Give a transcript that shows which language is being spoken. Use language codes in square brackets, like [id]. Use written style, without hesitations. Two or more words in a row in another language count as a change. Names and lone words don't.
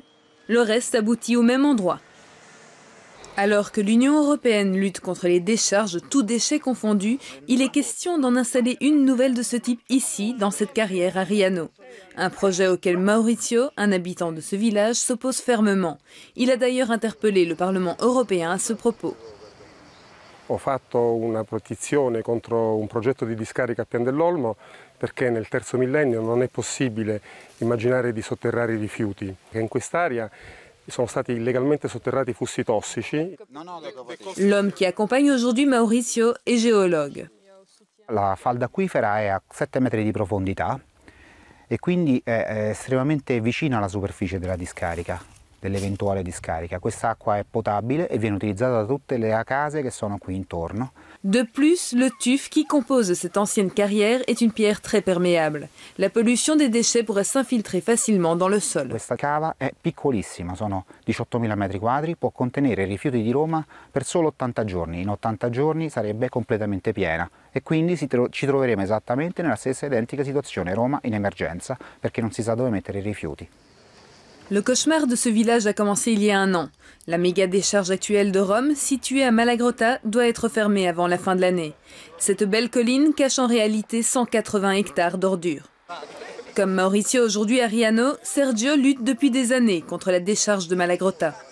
[fr] Le reste aboutit au même endroit. Alors que l'Union européenne lutte contre les décharges, tous déchets confondus, il est question d'en installer une nouvelle de ce type ici, dans cette carrière à Riano. Un projet auquel Maurizio, un habitant de ce village, s'oppose fermement. Il a d'ailleurs interpellé le Parlement européen à ce propos. [it] Ho fatto una petizione contro un progetto di discarica a Pian dell'Olmo perché nel terzo millennio non è possibile immaginare di sotterrare i rifiuti. In quest'area sono stati illegalmente sotterrati flussi tossici. [fr] L'homme qui accompagne aujourd'hui Maurizio è géologue. [it] La falda acquifera è a 7 metri di profondità e quindi è estremamente vicina alla superficie della discarica, dell'eventuale discarica. Quest'acqua è potabile e viene utilizzata da tutte le case che sono qui intorno. [fr] De plus, le tuf qui compose cette ancienne carrière est une pierre très perméable. La pollution des déchets pourrait s'infiltrer facilement dans le sol. [it] Questa cava è piccolissima, sono 18.000 metri quadri, può contenere i rifiuti di Roma per solo 80 giorni. In 80 giorni sarebbe completamente piena e quindi ci troveremo esattamente nella stessa identica situazione, Roma in emergenza, perché non si sa dove mettere i rifiuti. [fr] Le cauchemar de ce village a commencé il y a un an. La méga décharge actuelle de Rome, située à Malagrotta, doit être fermée avant la fin de l'année. Cette belle colline cache en réalité 180 hectares d'ordures. Comme Maurizio aujourd'hui à Riano, Sergio lutte depuis des années contre la décharge de Malagrotta.